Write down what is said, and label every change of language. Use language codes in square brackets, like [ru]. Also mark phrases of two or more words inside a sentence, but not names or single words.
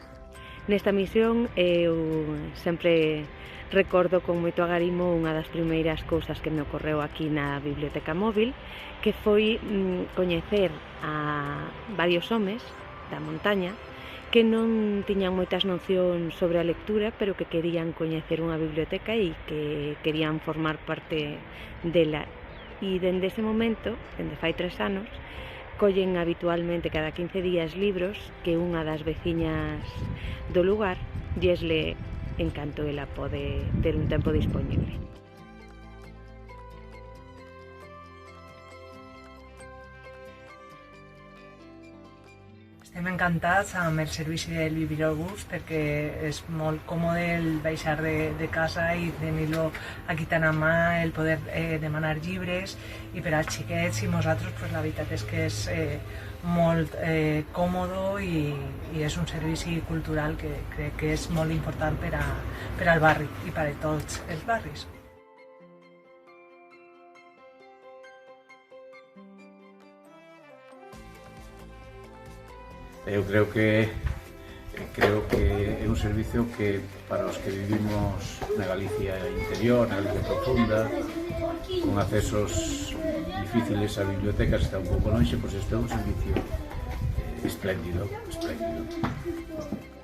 [gl] Nesta misión eu sempre recordo con moito agarimo unha das primeiras cousas que me ocorreu aquí na biblioteca móvil, que foi coñecer a varios homes da montaña que non tiñan moitas nocións sobre a lectura, pero que querían coñecer unha biblioteca e que querían formar parte dela. E dende ese momento, dende fai 3 anos, collen habitualmente cada 15 días libros que unha das veciñas do lugar lles lee en canto ela pode ter un tempo disponible. [ca] Estem encantats amb el servici del Bibliobús perquè és molt còmode el baixar de casa i tenir-lo aquí tan a mà, el poder demanar llibres, i per als xiquets i nosaltres pues, la veritat és que és molt còmode i és un servici cultural que crec que és molt important per al barri i per a tots els barris. [gl] Eu creo que é un servicio que para os que vivimos na Galicia interior, na Galicia profunda, con accesos difíciles a bibliotecas, está un pouco lonxe, pois este é un servicio espléndido.